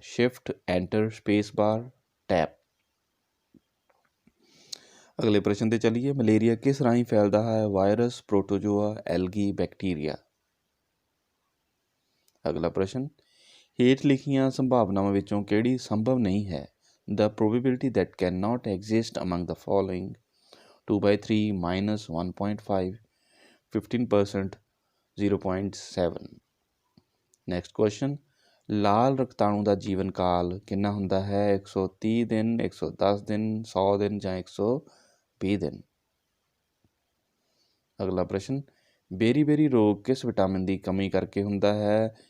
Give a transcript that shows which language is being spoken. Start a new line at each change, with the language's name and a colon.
Punjabi: Shift, enter, space bar, tap. ਅਗਲੇ ਪ੍ਰਸ਼ਨ ਤੇ ਚੱਲੀਏ। ਮਲੇਰੀਆ ਕਿਸ ਰਾਹੀਂ ਫੈਲਦਾ ਹੈ? Virus, protozoa, algae, bacteria. ਅਗਲਾ ਪ੍ਰਸ਼ਨ, ਹੇਠ ਲਿਖੀਆਂ ਸੰਭਾਵਨਾਵਾਂ ਵਿੱਚੋਂ ਕਿਹੜੀ ਸੰਭਵ ਨਹੀਂ ਹੈ?
English: The probability that cannot exist among the following: 2/3, -1.5, 15%, 0.7। Next question, ਲਾਲ ਰਕਤਾਣੂ ਦਾ ਜੀਵਨ ਕਾਲ ਕਿੰਨਾ ਹੁੰਦਾ ਹੈ? 130 ਦਿਨ, 110 ਦਿਨ, 100 ਦਿਨ ਜਾਂ 120 ਦਿਨ। ਅਗਲਾ ਪ੍ਰਸ਼ਨ, ਬੇਰੀ-ਬੇਰੀ ਰੋਗ ਕਿਸ ਵਿਟਾਮਿਨ ਦੀ ਕਮੀ ਕਰਕੇ ਹੁੰਦਾ ਹੈ?